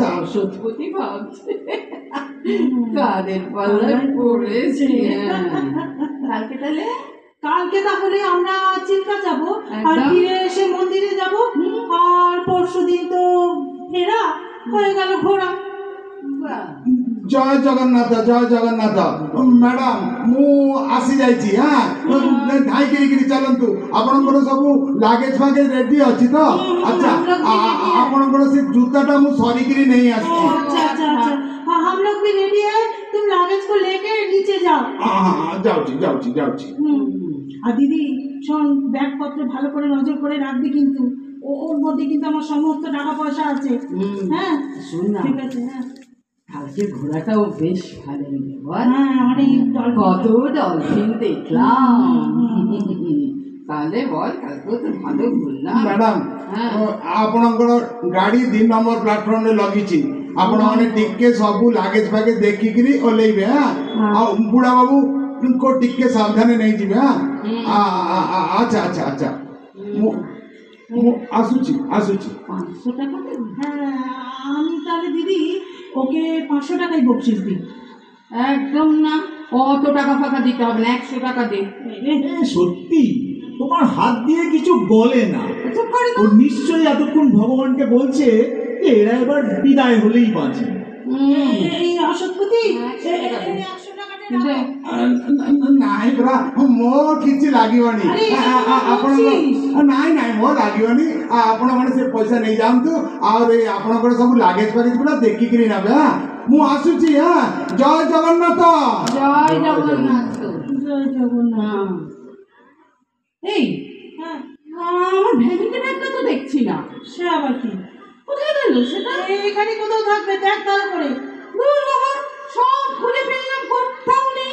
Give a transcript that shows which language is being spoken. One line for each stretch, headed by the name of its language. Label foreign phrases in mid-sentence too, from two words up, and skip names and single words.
Bangla: সত্যি ভাবছে কাদের পাল্লায় পড়েছে। কালকে তাহলে আমরা চিল্কা যাব, আর একদম। ফিরে এসে মন্দিরে যাব, আর পরশুদিন তো ফেরা হয়ে গেল ঘোরা।
Odia: ଜୟ ଜଗନ୍ନାଥ, ଜୟ ଜଗନ୍ନାଥ। ମ୍ୟାଡାମ ମୁଁ ଆସି ଯାଇଛି। ଧାଇକିରି ଚାଲନ୍ତୁ, ଆପଣଙ୍କର ସବୁ ଲାଗେଜ ଫାଗେଜ ରେଡି ଅଛି ତ? ଆଚ୍ଛା ଆପଣଙ୍କର ସେ ଜୁତାଟା ମୁଁ ସରିକିରି ନେଇ ଆସିଛି।
Hindi: अच्छा अच्छा अच्छा, हाँ हम लोग भी रेडी है, तुम लागेज को लेके नीचे जाओ।
Bangla: যাচ্ছি যাচ্ছি যাচ্ছি। আর দিদি শোন, ব্যাগপত্র ভালো করে নজর করে রাখবি কিন্তু, ওর মধ্যে কিন্তু আমার সমস্ত টাকা পয়সা আছে। হ্যাঁ শোন না, ঠিক আছে। হ্যাঁ কালকে ঘোরাটাও বেশ ভালো হলো বল। হ্যাঁ অনেক কত ডলফিন দেখলাম। তাহলে বল কালকে তো ভালো ঘুরলাম।
Odia: ମ୍ୟାଡାମ ଆପଣଙ୍କର ଗାଡି 2 ନମ୍ବର ପ୍ଲାଟଫର୍ମରେ ଲଗିଛି, ଆପଣମାନେ ଟିକେ ସବୁ ଲାଗେଜ ଫାଗେଜ ଦେଖିକିରି ଓହ୍ଲେଇବେ। ଆଉ ବୁଢା ବାବୁଙ୍କୁ ଟିକେ ସାବଧାନେ ନେଇଯିବେ। ଆଚ୍ଛା ଆଚ୍ଛା ଆଚ୍ଛା, ମୁଁ ଆସୁଛି।
Bangla: 500 টাকা দেব? হ্যাঁ আমি তাহলে দিদি ওকে 500 টাকাই বকশিস দিই। একদম না, অত টাকা ফাঁকা দিতে হবে না, 100 টাকা দে। সত্যি তোমার হাত দিয়ে কিছু বলে না। চুপ করে ও নিশ্চয়ই এতক্ষণ ভগবানকে বলছে যে এরা এবার বিদায় হলেই বাঁচে। এই অসৎপতি 100 টাকা দে। 100 টাকাটা রাখো।
Odia: ନାଇଁ ପରା ମୋର କିଛି ଲାଗିବନି। ଆରେ, ଆପଣଙ୍କ ନାଇଁ ନାଇଁ ମୋର ଲାଗିବନି। ଆପଣମାନେ ସେ ପଇସା ନେଇଯାଆନ୍ତୁ, ଆଉ ଆପଣଙ୍କର ସବୁ ଲାଗେଜ ଫାଗେଜ ଗୁଡ଼ା ଦେଖିକିରି ନେବେ। ମୁଁ ଆସୁଛି। ଜୟ ଜଗନ୍ନାଥ।
Bangla: জয় জগন্নাথ। জয় জগন্নাথ। এই হ্যাঁ আমার ভ্যানিটি ব্যাগটা তো দেখছি না, সে আবার কি? কোথায় গেল সেটা? এখানে কোথাও থাকবে, দেখ ভালো করে। দূর বাবা, সব খুঁজে পেলাম, কোথাও নেই।